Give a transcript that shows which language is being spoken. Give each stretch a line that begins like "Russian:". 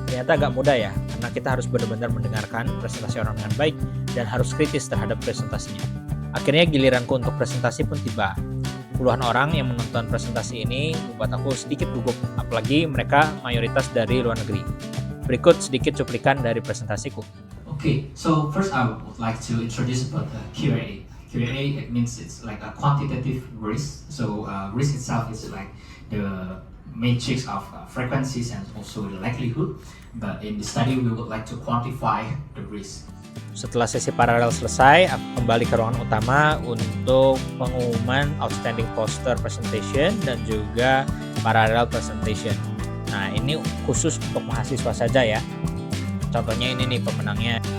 Indonesian: Ternyata agak mudah ya, karena kita harus benar-benar mendengarkan presentasi orang dengan baik dan harus kritis terhadap presentasinya. Akhirnya giliranku untuk presentasi pun tiba. Puluhan orang yang menonton presentasi ini membuat aku sedikit gugup, apalagi mereka mayoritas dari luar negeri. Berikut sedikit cuplikan dari presentasiku.
English: Okay, so first I would like to introduce about the QA. QA, it means it's like a quantitative risk. So risk itself is like the matrix of frequencies and also the likelihood. But in the study, we would like to quantify the risk.
Indonesian: Setelah sesi paralel selesai, aku kembali ke ruangan utama untuk pengumuman outstanding poster presentation dan juga parallel presentation. Nah, ini khusus untuk mahasiswa saja ya. Contohnya ini nih pemenangnya.